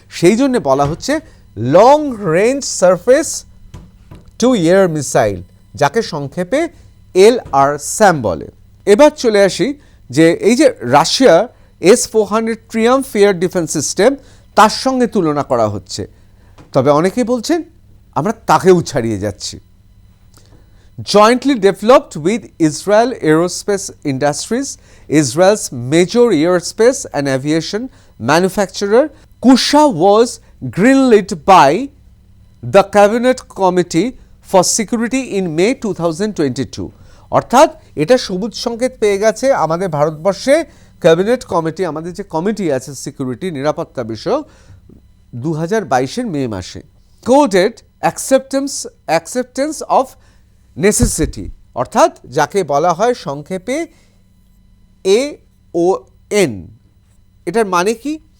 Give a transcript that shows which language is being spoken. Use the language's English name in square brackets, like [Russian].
[Bangla] সেই জন্য বলা হচ্ছে long range surface two air missile, যাকে সংক্ষেপে LRSAM বলে। এবার চলে আসি যে এই যে রাশিয়ার S-400 ট্রিয়াম্ফ এয়ার ডিফেন্স সিস্টেম তার সঙ্গে তুলনা করা হচ্ছে, তবে অনেকেই বলছেন আমরা তাকেও ছাড়িয়ে যাচ্ছি। [English] Jointly developed with Israel Aerospace Industries, Israel's major aerospace and aviation manufacturer, Kusha was greenlit by the Cabinet Committee for Security in May 2022. [Bangla] অর্থাৎ এটা সবুজ সংকেত পেয়ে গেছে আমাদের ভারতবর্ষে ক্যাবিনেট কমিটি, আমাদের যে কমিটি আছে সিকিউরিটি নিরাপত্তা বিষয়ক, 2022-এর মে মাসে। [English] coded acceptance of necessity, [Bangla] অর্থাৎ যাকে বলা হয় সংক্ষেপে AON। এটার মানে কি?